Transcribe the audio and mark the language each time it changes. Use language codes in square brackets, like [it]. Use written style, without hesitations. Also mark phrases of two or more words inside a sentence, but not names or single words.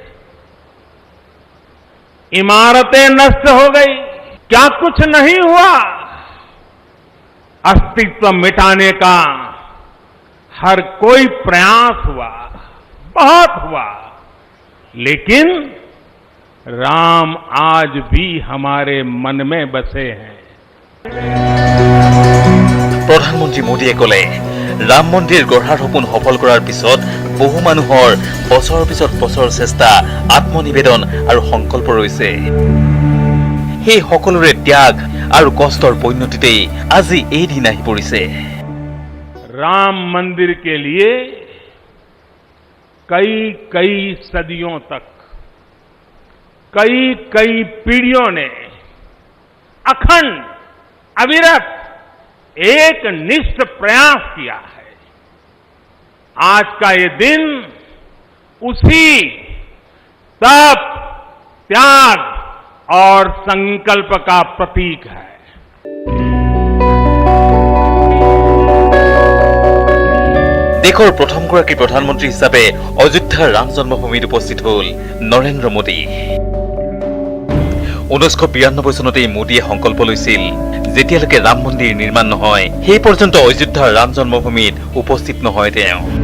[hi] इमारतें नष्ट हो गई, क्या कुछ नहीं हुआ? अस्तित्व मिटाने का हर कोई प्रयास हुआ, बहुत हुआ, लेकिन राम आज भी हमारे मन में बसे हैं। [as] প্ৰধানমন্ত্ৰী মোদীয়ে ক'লে ৰাম মন্দিৰ গঢ়াৰ সপোন সফল কৰাৰ পিছত বহু মানুহৰ বছৰৰ পিছত বছৰ চেষ্টা, আত্মনিবেদন আৰু সংকল্প ৰৈছে। সেই সকলোৰে ত্যাগ আৰু কষ্টৰ পৰিণতিতেই আজি এই দিন আহি পৰিছে। [hi] राम मंदिर के लिए कई कई सदियों तक कई पीढ़ियों ने अखंड अविरत एक निष्ठ प्रयास किया है। आज का ये दिन उसी तप, त्याग और संकल्प का प्रतीक है। [as] দেশৰ প্ৰথমগৰাকী প্ৰধানমন্ত্ৰী হিচাপে অযোধ্যাৰ ৰাম জন্মভূমিত উপস্থিত হ'ল নৰেন্দ্ৰ মোদী। 1992 চনতেই মোদীয়ে সংকল্প লৈছিল, যেতিয়ালৈকে ৰাম মন্দিৰ নিৰ্মাণ নহয় সেই পৰ্যন্ত অযোধ্যাৰ ৰাম জন্মভূমিত উপস্থিত নহয় তেওঁ।